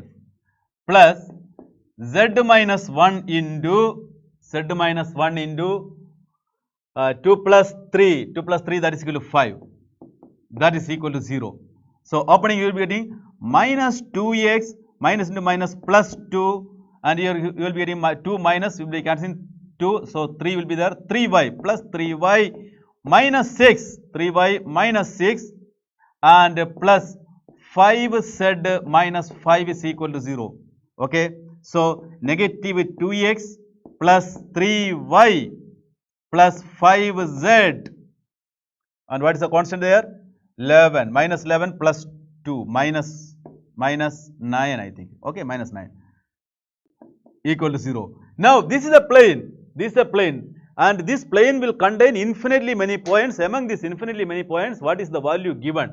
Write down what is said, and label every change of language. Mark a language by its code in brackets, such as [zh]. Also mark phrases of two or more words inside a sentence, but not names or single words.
[en] Plus z minus 1 into z minus 1 into 2 plus 3. 2 plus 3, that is equal to 5. That is equal to 0. So opening, you will be getting minus 2x minus into minus plus 2, and here you will be getting 2 minus, you will be cancelling 2, so 3 will be there, 3y plus 3y minus 6, 3y minus 6 and plus 5z minus 5 is equal to 0. Okay, so negative 2x plus 3y plus 5z And what is the constant there? 11. Minus 11 plus 2. Minus 9, I think. Okay, minus 9. Equal to 0. Now, this is a plane. This is a plane. And this plane will contain infinitely many points. Among these infinitely many points, what is the value given?